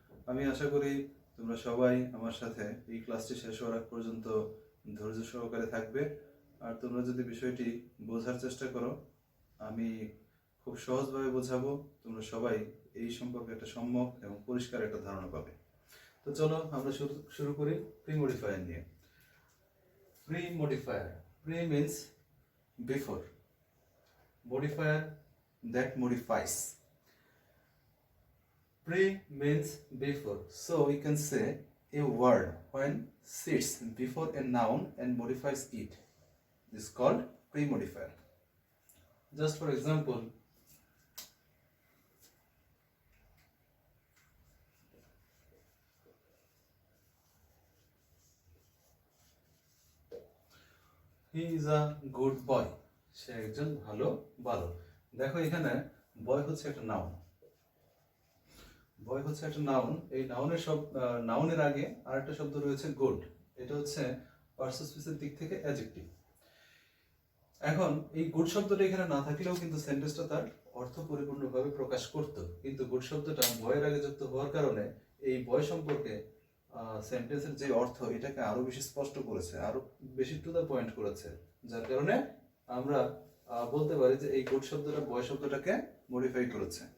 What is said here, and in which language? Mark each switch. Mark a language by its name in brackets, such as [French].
[Bangla] আমি আশা করি তোমরা সবাই আমার সাথে এই ক্লাসটি শেষ হওয়ার আগ পর্যন্ত ধৈর্য সহকারে থাকবে। আর তোমরা যদি বিষয়টি বোঝার চেষ্টা করো, আমি খুব সহজভাবে বোঝাবো, তোমরা সবাই এই সম্পর্কে একটা সম্যক এবং পরিষ্কার একটা ধারণা পাবে। তো চলো আমরা শুরু করি প্রি মডিফায়ার নিয়ে। [English] Pre modifier, pre means before, modifier that modifies. Pre means before, so we can say a word when sits before a noun and modifies it is called pre-modifier. Just for example, he is a good boy. [Bangla] সে একজন ভালো বালক। দেখো এখানে বয় হচ্ছে একটা noun, বয় হচ্ছে একটা noun. এই নাউনের নাউনের আগে আরেকটা শব্দ রয়েছে গুড। এটা হচ্ছে পার্সোসিসের দিক থেকে অ্যাডজেক্টিভ। এখন এই গুড শব্দটা এখানে না থাকলেও কিন্তু সেন্টেন্সটা তার অর্থ পরিপূর্ণভাবে প্রকাশ করত, কিন্তু গুড শব্দটা বয়ের আগে যুক্ত হওয়ার কারণে এই বয় সম্পর্কে সেন্টেন্সের যে অর্থ এটাকে আরো বেশি স্পষ্ট করেছে, আরো বেশি টু দ্য পয়েন্ট করেছে, যার কারণে আমরা বলতে পারি যে এই গুড শব্দটা বয় শব্দটাকে মডিফাই করেছে।